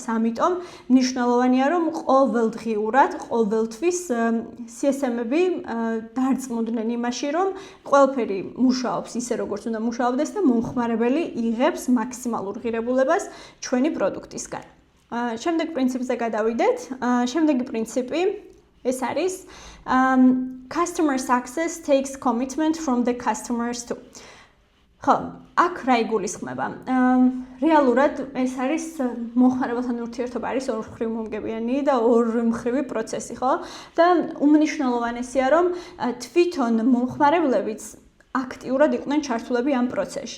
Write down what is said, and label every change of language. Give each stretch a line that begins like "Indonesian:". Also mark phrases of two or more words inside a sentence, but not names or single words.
Georgian: ამიტომ მნიშვნელოვანია, რომ ყოველდღიურად, ყოველთვის CSM-ები დარწმუნდნენ იმაში, რომ ყველაფერი მუშაობს ისე, როგორც უნდა მუშაობდეს და მომხმარებელი იღებს მაქსიმალურ ღირებულებას ჩვენი პროდუქტისგან. შემდეგ პრინციპზე გადავიდეთ. შემდეგი პრინციპი ეს არის
English: customer success takes commitment from the customers too.
Georgian: ხო, აქ რა იგულისხმება? რეალურად ეს არის მომხმარებელთან ურთიერთობა არის ორმხრივ მომგებიანი და ორმხრივი პროცესი, ხო? და უმნიშვნელოვანესია, რომ თვითონ მომხმარებლებიც აქტიურად იყვნენ ჩართულები ამ პროცესში.